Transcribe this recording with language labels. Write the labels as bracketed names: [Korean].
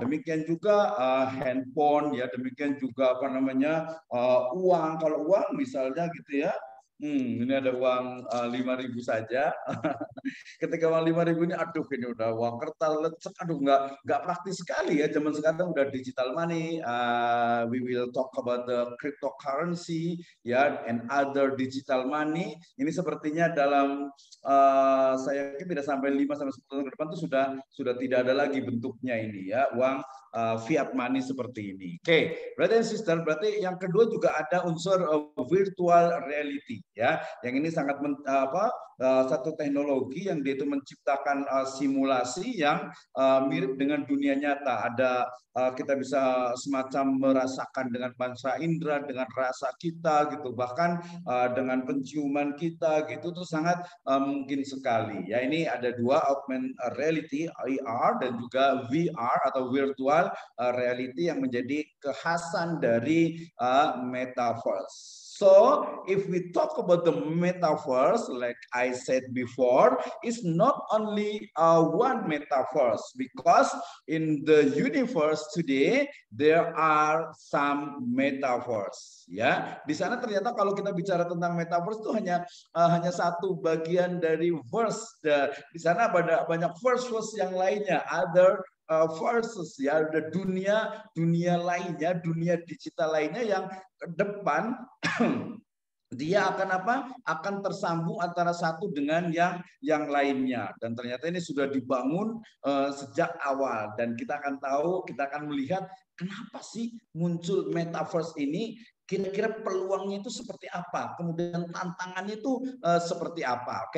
[Indonesian] Demikian juga handphone, ya, demikian juga uang. Kalau uang misalnya, gitu ya, ini ada uang 5.000 saja. Ketika uang 5.000 ini, aduh, ini udah uang kertas lecek, aduh, nggak praktis sekali, ya. Zaman sekarang udah digital money. [English] We will talk about the cryptocurrency, ya, and other digital money. [Indonesian] Ini sepertinya dalam saya yakin tidak sampai 5-10 tahun ke depan itu sudah tidak ada lagi bentuknya ini, ya, uang fiat money seperti ini. [English] Oke, brother and sister, [Indonesian] berarti yang kedua juga ada unsur virtual reality, ya. Yang ini sangat satu teknologi yang dia itu menciptakan simulasi yang mirip dengan dunia nyata. Ada kita bisa semacam merasakan dengan panca indera, dengan rasa kita gitu, bahkan dengan penciuman kita gitu, itu sangat mungkin sekali. Ya, ini ada dua, augmented reality (AR) dan juga VR atau virtual reality yang menjadi kekhasan dari metaverse. [English] So, if we talk about the metaverse, like I said before, it's not only one metaverse, because in the universe today there are some metaverse. [Indonesian] Ya, di sana ternyata kalau kita bicara tentang metaverse itu hanya satu bagian dari verse. Di sana ada banyak verse yang lainnya, other versus, ya, ada dunia lainnya, dunia digital lainnya yang ke depan dia akan akan tersambung antara satu dengan yang lainnya, dan ternyata ini sudah dibangun sejak awal, dan kita akan melihat kenapa sih muncul metaverse ini, kira-kira peluangnya itu seperti apa, kemudian tantangannya itu seperti apa.